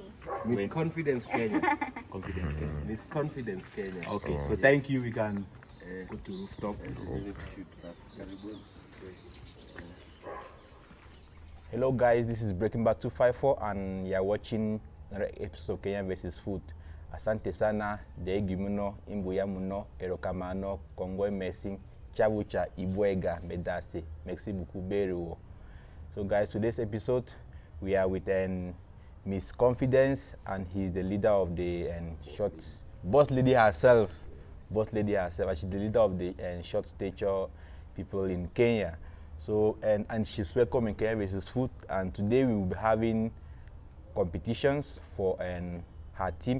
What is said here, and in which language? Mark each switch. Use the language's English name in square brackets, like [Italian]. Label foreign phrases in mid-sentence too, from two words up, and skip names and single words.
[English] Miss Confidence Kenya. Confidence Kenya. Miss Confidence Kenya. Okay. So thank you. We can go to rooftop. Hello guys, this is Breaking Back 254 and you're watching another episode of Kenya vs Food. [Swahili] Asante sana, deegi muno, imbuya muno, erokamano, kongwe messing, chabucha, ibwega, medase, merci beaucoup beruo. [English] So guys, today's episode, we are with Miss Confidence and he's the leader of the short, boss lady herself, and she's the leader of the short stature people in Kenya. So and she's welcome in Kenya vs Food, and today we will be having competitions for her team.